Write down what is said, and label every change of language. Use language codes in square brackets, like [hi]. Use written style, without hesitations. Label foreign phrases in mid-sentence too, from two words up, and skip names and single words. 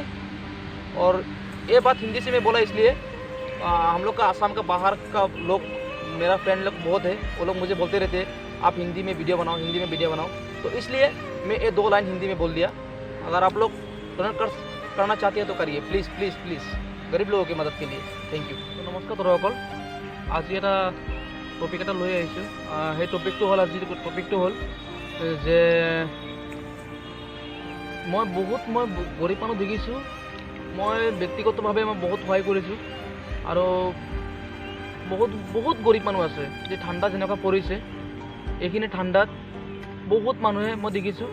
[hi] और ये बात हिंदी से मैं बोला इसलिए हम लोग का आसाम का बाहर का लोग, मेरा फ्रेंड लोग बहुत है, वो लोग मुझे बोलते रहते हैं आप हिंदी में वीडियो बनाओ, हिंदी में वीडियो बनाओ, तो इसलिए मैं ये 2 लाइन हिंदी में बोल दिया। अगर आप लोग डोनेट करना चाहते हैं तो करिए, प्लीज़ प्लीज़ प्लीज़, गरीब लोगों की मदद के लिए। [en] thank you. [hi] तो नमस्कार [as] দৰ্শকসকল, আজি এটা টপিক এটা লৈ আহিছোঁ। সেই টপিকটো হ'ল, আজি টপিকটো হ'ল যে মই গৰীব মানুহ দেখিছোঁ। মই ব্যক্তিগতভাৱে মই বহুত সহায় কৰিছোঁ, আৰু বহুত গৰীব মানুহ আছে যে ঠাণ্ডা যেনেকুৱা পৰিছে, এইখিনি ঠাণ্ডাত বহুত মানুহে মই দেখিছোঁ।